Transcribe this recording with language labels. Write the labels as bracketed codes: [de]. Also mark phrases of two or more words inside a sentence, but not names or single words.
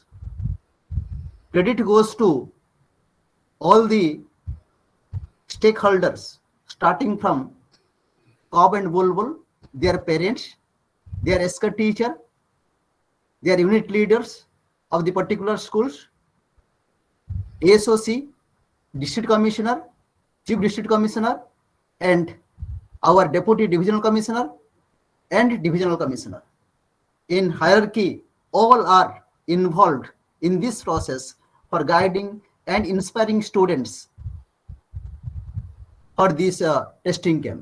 [en] Credit goes to all the stakeholders, starting from Cob and Bulbul, their parents, their ESCA teacher, their unit leaders of the particular schools, ASOC, district commissioner, chief district commissioner, and our deputy divisional commissioner and divisional commissioner. In hierarchy, all are involved in this process for guiding and inspiring students for this testing camp.